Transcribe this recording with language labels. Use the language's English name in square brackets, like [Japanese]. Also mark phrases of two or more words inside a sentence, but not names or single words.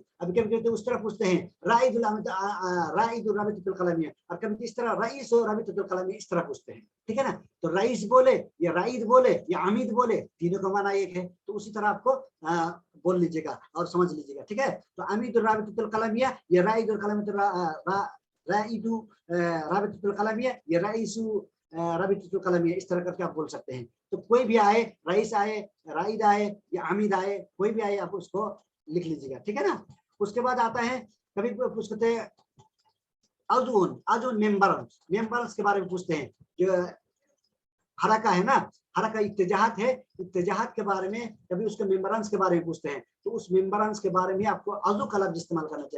[Hindi] अभी कभी तो उस तरह पूछते हैं [Arabic] رائد الرابطة القلمية, [Hindi] और कभी इस तरह रईस और [Arabic] الرابطة القلمية, [Hindi] इस तरह पूछते हैं, ठीक है ना। तो रईस बोले या राइद बोले या अमीद बोले, तीनों का माना एक है, तो उसी तरह आपको बोल लीजिएगा और समझ लीजिएगा, ठीक है। [Arabic] तो عميد الرابطة القلمية या رائد الرابطة القلمية या رئيس الرابطة القلمية, [Hindi] इस तरह करके आप बोल सकते हैं। तो कोई भी आए, रईस आए, राइद आए या अमीद आए, कोई भी आए आप उसको लिख लीजिएगा, ठीक है ना। उसके बाद आता है कभी पूछते हैं अजुन मेंबर्स के बारे में पूछते हैं। जो हरका है ना, [Arabic] حركة اتجاهات [Hindi] है, इत्तेजाहत के बारे में कभी उसके मेंबरांस के बारे में पूछते हैं, तो उस मेंबरांस के बारे में आपको अजू का लफ्ज इस्तेमाल करना चाहिए।